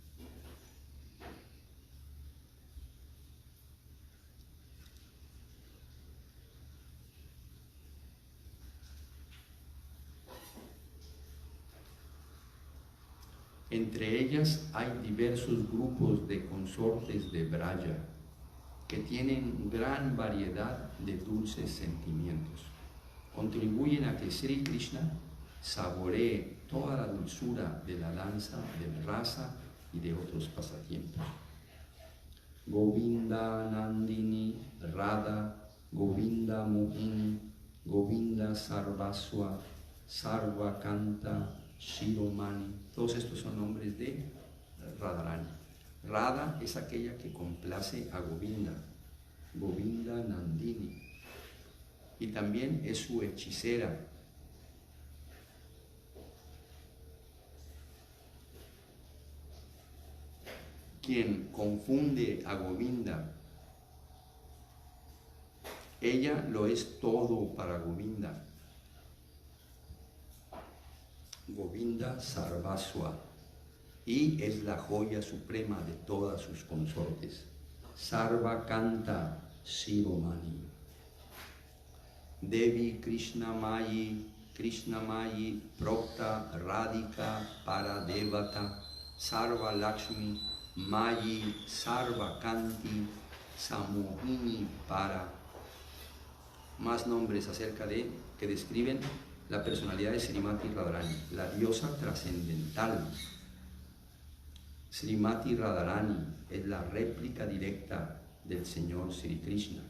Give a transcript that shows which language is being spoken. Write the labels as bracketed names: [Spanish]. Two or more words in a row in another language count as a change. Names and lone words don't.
[Spanish] Entre ellas hay diversos grupos de consortes de Braya que tienen gran variedad de dulces sentimientos. Contribuyen a que Sri Krishna saboree toda la dulzura de la danza, del rasa y de otros pasatiempos. [Sanskrit] गोविन्द नन्दिनी राधा, गोविन्द मोहिनी, गोविन्द सर्वस्व, सर्वकान्ता, शिरोमणि, [Spanish] todos estos son nombres de Radharani. Radha es aquella que complace a Govinda, Govinda Nandini, y también es su hechicera. Quien confunde a Govinda, ella lo es todo para Govinda. Govinda Sarvaswa, y es la joya suprema de todas sus consortes. Sarva Kanta Shiromani. [Sanskrit] देवी कृष्णमयी, प्रोक्ता राधिका परदेवता, सर्व लक्ष्मी, मयी, सर्व कान्ति, सम्मोहिनी परा. [Spanish] Más nombres acerca de que describen la personalidad de Srimati Radharani, la diosa trascendental. Srimati Radharani es la réplica directa del Señor Sri Krishna.